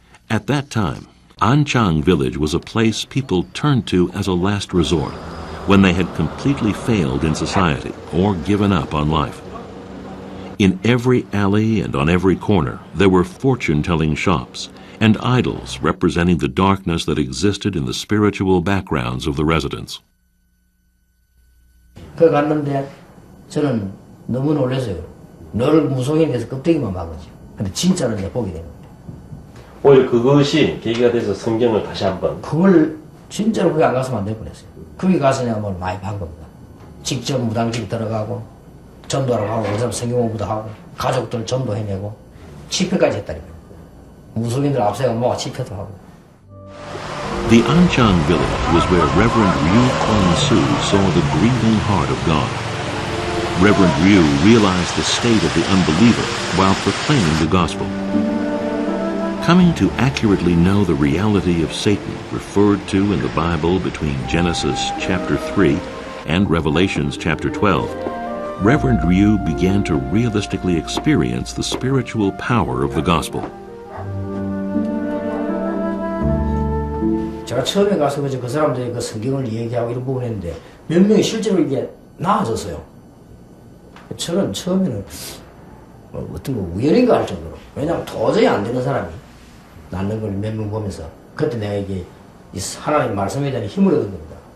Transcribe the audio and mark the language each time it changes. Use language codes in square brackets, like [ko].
[ko] At that time, Anchang village was a place people turned to as a last resort when they had completely failed in society or given up on life. In every alley and on every corner, there were fortune-telling shops and idols representing the darkness that existed in the spiritual backgrounds of the residents. 그 갔는데 저는 너무 놀랐어요. 늘 무속인에서 껍데기만 막았죠. 근데 진짜로 이제 보게 되는 거예요. 오히려 그것이 계기가 돼서 성경을 다시 한번 그걸 진짜로 거기 안 갔으면 안 될 뻔했어요. 거기 가서 내가 뭘 많이 반 겁니다. 직접 무당집 들어가고 전도하러 가고 그 사람 성경 공부도 하고 가족들 전도해내고 집회까지 했다니까요. 무속인들 앞세워 모아 집회도 하고. [en] The Anchang village was where Reverend Ryu Kwang-soo saw the grieving heart of God. Reverend Ryu realized the state of the unbeliever while proclaiming the gospel. Coming to accurately know the reality of Satan referred to in the Bible between Genesis chapter 3 and Revelations chapter 12, Reverend Ryu began to realistically experience the spiritual power of the gospel. [ko] 제가 처음에 가서 그 사람들이 그 성경을 얘기하고 이런 부분 했는데 몇 명이 실제로 이게 나아졌어요. 저는 처음에는 어떤 거 우연인가 할 정도로. 왜냐하면 도저히 안 되는 사람이 낫는 걸 몇 명 보면서 그때 내가 이게 이 하나님 말씀에 대한 힘을 얻은 겁니다.